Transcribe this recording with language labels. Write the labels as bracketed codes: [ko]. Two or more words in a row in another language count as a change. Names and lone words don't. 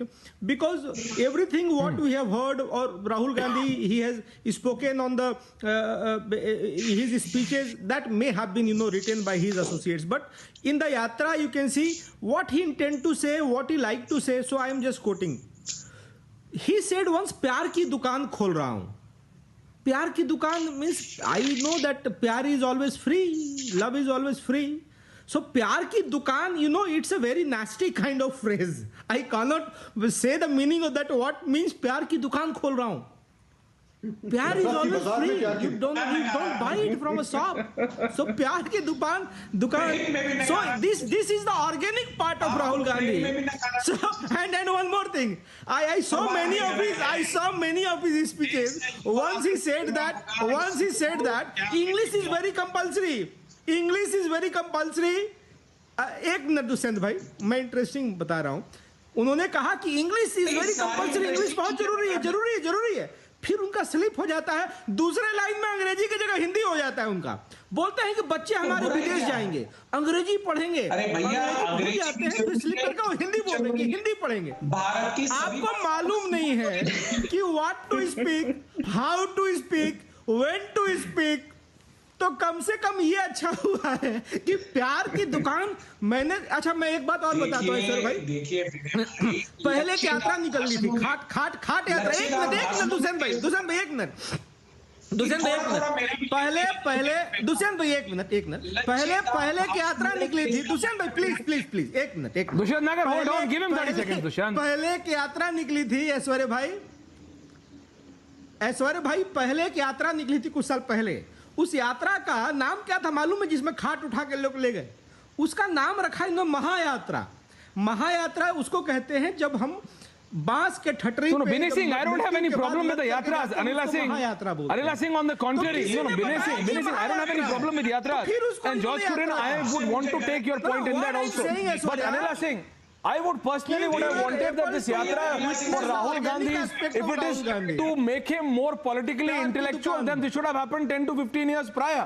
[en] Because everything what we have heard, or Rahul Gandhi, he has spoken on the his speeches that may have been written by his associates, but in the yatra you can see what he intend to say, what he like to say. So I am just quoting. He said once, [hi] "प्यार की दुकान खोल रहा हूँ." प्यार की दुकान [en] means, I know that pyar is always free, love is always free. [hi] So प्यार की दुकान, [en] it's a very nasty kind of phrase. I cannot say the meaning of that. What means [hi] प्यार की दुकान खोल रहा हूँ? [en] Pyar is always free. You don't buy it from a shop. [hi] So प्यार की दुकान. [en] So this is the organic part of Rahul Gandhi. So, and one more thing. I saw many of his speeches. Once he said that English is very compulsory. English is very compulsory. [hi] एक मिनट दुष्यंत भाई, मैं इंटरेस्टिंग बता रहा हूँ. उन्होंने कहा कि [en] English is very compulsory, [hi] इंग्लिश बहुत जरूरी है. फिर उनका स्लिप हो जाता है, दूसरे लाइन में अंग्रेजी की जगह हिंदी हो जाता है उनका. बोलते हैं कि बच्चे हमारे विदेश जाएंगे, अंग्रेजी पढ़ेंगे. अरे भैया, अंग्रेजी आते हैं तो स्लिप करके वो हिंदी बोलेंगे, हिंदी पढ़ेंगे. आपको मालूम नहीं है कि [en] what to speak, how to speak, when to speak. [hi] तो कम से कम ये अच्छा हुआ है कि प्यार की दुकान मैंने. अच्छा, मैं एक बात और बताता हूँ सर भाई. पहले एक यात्रा निकल रही थी, खाट यात्रा. एक मिनट दुष्यंत भाई, एक मिनट. पहले की यात्रा निकली थी. दुष्यंत भाई प्लीज एक मिनट. [en] दुष्यंत नगर, hold on, give him 30 seconds. [hi] दुष्यंत, पहले की यात्रा निकली थी ऐश्वर्य भाई, पहले की यात्रा निकली थी कुछ साल पहले. उस यात्रा का नाम क्या था मालूम है? जिसमें खाट उठा के लोग ले गए, उसका नाम रखा इन्होंने महायात्रा. महायात्रा उसको कहते हैं जब हम बांस के ठटरी [en] No, [hi] पे [en] Binay Singh, I don't have any problem with the yatras. Anila Singh, on the contrary, Binay Singh, I don't have any problem with yatras. And George Kurin, I would want to take your point in that also. But Anila Singh, I would personally would have wanted that this yatra for Rahul Gandhi, if it is to make him more politically intellectual, then this should have happened 10 to 15 years prior.